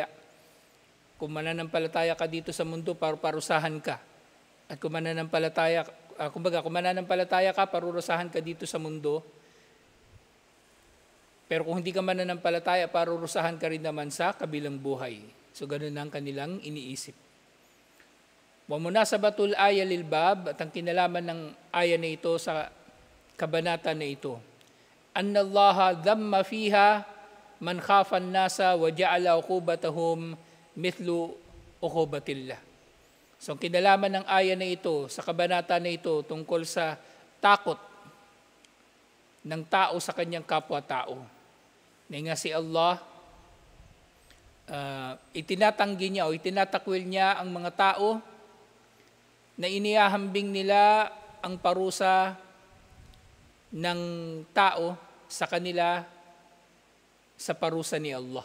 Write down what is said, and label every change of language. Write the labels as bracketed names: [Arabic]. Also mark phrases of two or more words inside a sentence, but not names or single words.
[Filipino] Kung mananampalataya ka dito sa mundo, parusahan ka. At kung mananampalataya ka, parurusahan ka dito sa mundo. Pero kung hindi ka mananampalataya, parurusahan ka rin naman sa kabilang buhay. So ganun ang kanilang iniisip. [Arabic] ومناسبة الآية للباب, [Filipino] at ang kinalaman ng aya na ito sa kabanata na ito. [Arabic] أن الله ذم فيها من خاف الناس وجعل عقوبتهم مثل عقوبة الله. [Filipino] So ang kinalaman ng aya na ito, sa kabanata na ito, tungkol sa takot ng tao sa kanyang kapwa-tao. Na nga si Allah, itinatanggi niya o itinatakwil niya ang mga tao na inihahambing nila ang parusa ng tao sa kanila sa parusa ni Allah.